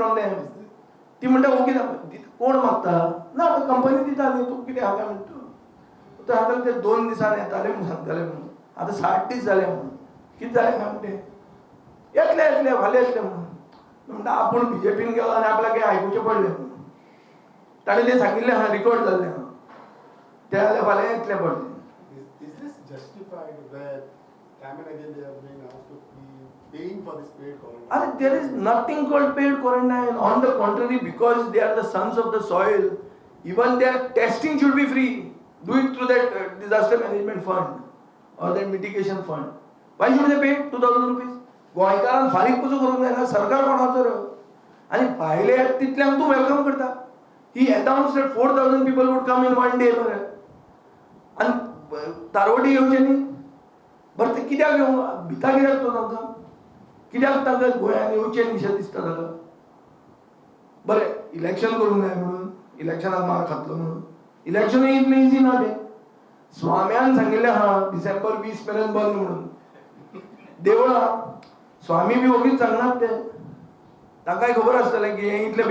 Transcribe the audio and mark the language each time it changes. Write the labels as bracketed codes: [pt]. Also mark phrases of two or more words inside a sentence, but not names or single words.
[en] from them [kok] ती म्हणटा हो कितें कोण मागता ना कंपनी दिता न्ही तूं कितें हाका म्हणटा तो हाका ते 2 दिसान येताले म्हूण सांगताले म्हणून आतां 60 दीस जाले म्हणून कितें जालें काय म्हणटे येतले फाल्यां येतले म्हणून म्हणटा आपूण BJPन गेलो आनी आपल्याक हें आयकुचें पडलें म्हणून ताणें तें सांगिल्लें आहा रिकॉर्ड जाल्लें आहा तें जाल्यार फाल्यां येतलें पडलें. [en] Is this justified that time and again they are being asked to be paying for this paid quarantine? There is nothing called paid quarantine. On the contrary, because they are the sons of the soil, even their testing should be free. Do it through that disaster management fund or that mitigation fund. Why should they pay 2,000 rupees? [kok] गोंयकारांक फारीक कसो करूंक जायना सरकार कोणाचो रे आनी भायले तितल्यांक तूं वेलकम करता ही अनाउन्स [en] that 4,000 people would come in one day [kok] मरे आनी तारवडी येवचे न्ही बरें ते कित्याक येवंक भिता कित्याक तो तांकां कित्याक तांकां गोंयांत येवचें निशेध दिसता ताका बरें इलेक्शन करूंक जाय म्हणून इलेक्शनाक मार खातलो म्हणून इलेक्शनूय इतलें इजी ना तें स्वाम्यान सांगिल्लें आहा डिसेंबर 20 मेरेन बंद म्हणून देवळां स्वामी बी ओगीच सांगनात ते तांकांय खबर आसतलें की हें इतले